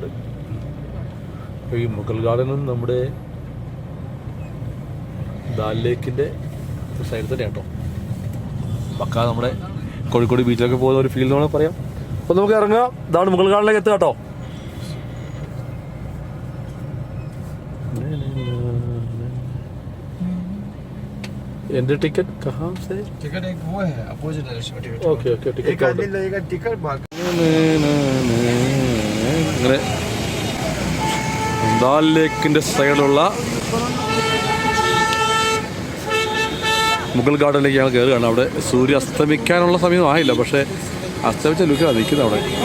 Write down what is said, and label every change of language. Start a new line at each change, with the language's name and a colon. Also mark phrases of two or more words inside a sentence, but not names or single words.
Malayalam: അപ്പോൾ ഈ മുഗൾ ഗാർഡനും നമ്മുടെ ദാൽ ലേക്കിൻ്റെ സൈഡിൽ തന്നെ കേട്ടോ. പക്കാ നമ്മുടെ കോഴിക്കോട് ബീച്ചിലൊക്കെ പോകുന്ന ഒരു ഫീൽ എന്ന് വേണമെങ്കിൽ പറയാം. അപ്പോൾ നമുക്ക് ഇറങ്ങാം. ഇതാണ് മുഗൾ ഗാർഡനിലേക്ക് എത്തുക കേട്ടോ.
English: entry ticket
Hindi: कहाँ से? टिकट एक वो है
English: opposite direction ticket. okay okay, ticket
Hindi: एक आदमी लगेगा टिकट बाकी.
Malayalam: അങ്ങനെ ദാൽ ലേക്കിൻ്റെ സൈഡിലുള്ള മുഗൾ ഗാർഡനിലേക്ക് ഞങ്ങൾ കയറുകയാണ്. അവിടെ സൂര്യ അസ്തമിക്കാനുള്ള സമയം ആയില്ല, പക്ഷേ അസ്തമിച്ച ലുക്കാണ് നിൽക്കുന്നത് അവിടെ.